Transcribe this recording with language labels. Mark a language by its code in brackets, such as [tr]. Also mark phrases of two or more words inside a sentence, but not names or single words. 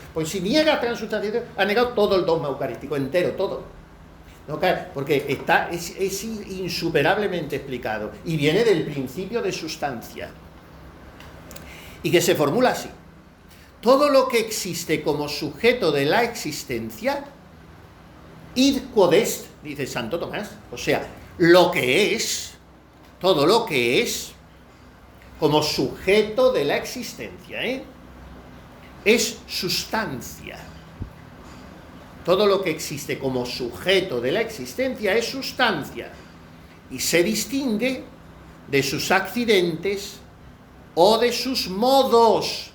[es] Pues si niega transubstanciación, ha negado todo el dogma eucarístico, entero, todo. No cae, porque es insuperablemente explicado y viene del principio de sustancia. Y que se formula así: todo lo que existe como sujeto de la existencia, [la] id quod est, [es] dice Santo Tomás, o sea, lo que es, todo lo que es, como sujeto de la existencia, es sustancia. Todo lo que existe como sujeto de la existencia es sustancia y se distingue de sus accidentes o de sus modos.